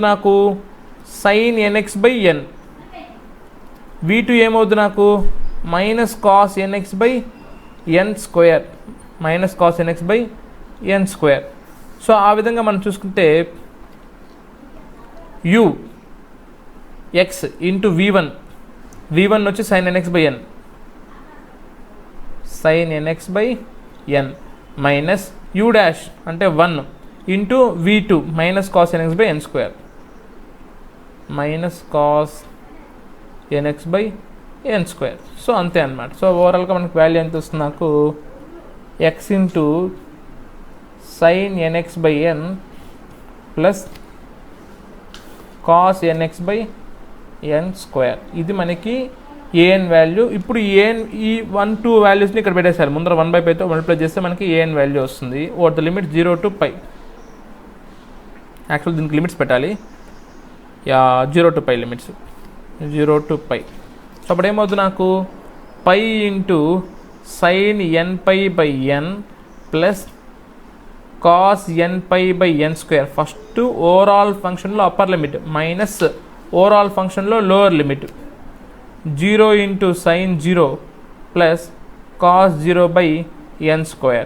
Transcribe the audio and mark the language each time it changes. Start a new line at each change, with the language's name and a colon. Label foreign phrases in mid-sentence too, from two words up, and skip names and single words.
Telugu: నాకు
English: sin nx/n,
Telugu: v2 ఏమవుతుంది?
English: నాకు minus cos nx/n², minus cos nx/n². సో ఆ విధంగా మనం చూసుకుంటే u x ఇంటూ v1 వచ్చి sin nx/n, sin nx/n మైనస్ u డాష్ అంటే 1 ఇంటూ v2 మైనస్ cos nx/n², మైనస్ cos nx/n².
Telugu: సో అంతే అన్నమాట. సో ఓవరాల్గా మనకి వాల్యూ ఎంత వస్తుంది? నాకు
English: x into sin nx/n plus cos nx/n².
Telugu: ఇది మనకి an వాల్యూ. ఇప్పుడు an ఈ 1 2 వాల్యూస్ని ఇక్కడ పెట్టేశారు, ముందర 1/πతో మల్టిప్లై చేస్తే మనకి an వాల్యూ వస్తుంది.
English: over the limit 0 to π.
Telugu: యాక్చువల్ దీనికి లిమిట్స్ పెట్టాలి, 0 to π లిమిట్స్, 0 to π. సో అప్పుడు ఏమవుతుంది? నాకు
English: π into sin nπ/n plus cos nπ/n². first overall functionలో upper limit minus overall functionలో lower limit 0 into sin 0 plus cos 0/n².